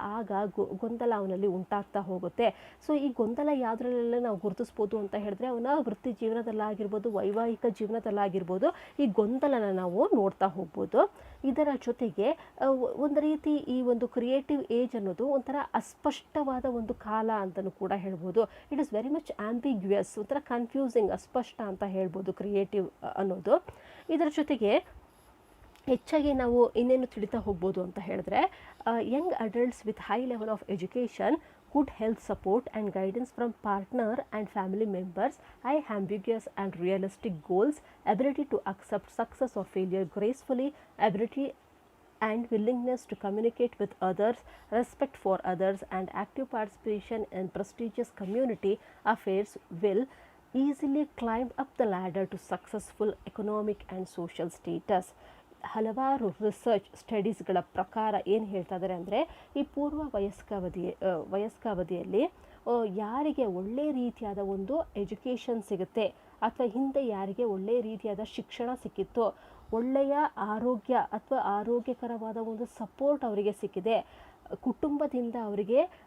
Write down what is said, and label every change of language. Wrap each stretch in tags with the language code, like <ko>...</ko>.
<kn>ಆಗ ಗೊಂದಲ ಅವನಲ್ಲಿ ಉಂಟಾಗ್ತಾ ಹೋಗುತ್ತೆ. ಸೊ ಈ ಗೊಂದಲ ಯಾವುದ್ರಲ್ಲೆಲ್ಲ ನಾವು ಗುರುತಿಸ್ಬೋದು ಅಂತ ಹೇಳಿದ್ರೆ ಅವನ ವೃತ್ತಿ ಜೀವನದಲ್ಲಾಗಿರ್ಬೋದು, ವೈವಾಹಿಕ ಜೀವನದಲ್ಲಾಗಿರ್ಬೋದು, ಈ ಗೊಂದಲನ ನಾವು ನೋಡ್ತಾ ಹೋಗ್ಬೋದು. ಇದರ ಜೊತೆಗೆ ಒಂದು ರೀತಿ ಈ ಒಂದು ಕ್ರಿಯೇಟಿವ್ ಏಜ್ ಅನ್ನೋದು ಒಂಥರ ಅಸ್ಪಷ್ಟವಾದ ಒಂದು ಕಾಲ ಅಂತಲೂ ಕೂಡ ಹೇಳ್ಬೋದು.</kn> <en>it is very much ambiguous,</en> <kn>ಒಂಥರ ಕನ್ಫ್ಯೂಸಿಂಗ್, ಅಸ್ಪಷ್ಟ ಅಂತ ಹೇಳ್ಬೋದು ಕ್ರಿಯೇಟಿವ್ ಅನ್ನೋದು. ಇದರ ಜೊತೆಗೆ ಹೆಚ್ಚಾಗಿ ನಾವು ಇನ್ನೇನು ತಿಳಿತಾ ಹೋಗ್ಬೋದು ಅಂತ ಹೇಳಿದ್ರೆ</kn> <en>Young adults with high level of education, good health support and guidance from partner and family members, high ambiguous and realistic goals, ability to accept success or failure gracefully, ability and willingness to communicate with others, respect for others, and active participation in prestigious community affairs will easily climb up the ladder to successful economic and social status.</en> <kn>ಹಲವಾರು research ಸ್ಟಡೀಸ್ಗಳ ಪ್ರಕಾರ ಏನು ಹೇಳ್ತಾ ಇದ್ದಾರೆ ಅಂದರೆ ಈ ಪೂರ್ವ ವಯಸ್ಕಾವಧಿಯಲ್ಲಿ ಯಾರಿಗೆ ಒಳ್ಳೆಯ ರೀತಿಯಾದ ಒಂದು ಎಜುಕೇಷನ್ ಸಿಗುತ್ತೆ ಅಥವಾ ಹಿಂದೆ ಯಾರಿಗೆ ಒಳ್ಳೆಯ ರೀತಿಯಾದ ಶಿಕ್ಷಣ ಸಿಕ್ಕಿತ್ತೋ, ಒಳ್ಳೆಯ ಆರೋಗ್ಯ ಅಥವಾ ಆರೋಗ್ಯಕರವಾದ ಒಂದು ಸಪೋರ್ಟ್ ಅವರಿಗೆ ಸಿಕ್ಕಿದೆ, ಕುಟುಂಬದಿಂದ ಅವರಿಗೆ</kn>